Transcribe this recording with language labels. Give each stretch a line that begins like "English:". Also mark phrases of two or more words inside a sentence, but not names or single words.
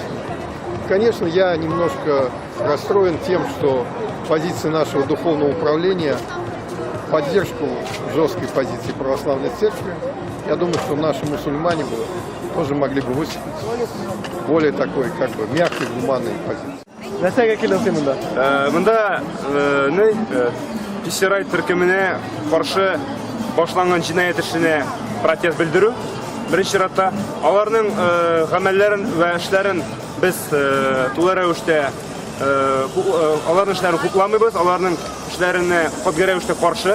Russian: Конечно, я немножко расстроен тем, что позиция нашего духовного управления, поддержку жесткой позиции православной церкви, я думаю, что наши мусульмане бы тоже могли бы выступить более такой, как бы, мягкой, гуманной позиции.
Tatar: Нәрсәгә киләсең монда? Монда Пусирай төркеменә каршы башланган җинаять эшенә протест белдерү. Беренче чиратта аларның гамәлләрен вә эшләрен без тулы рәвештә аларның эшләрен хукламыйбыз, аларның эшләренә катгый рәвештә каршы.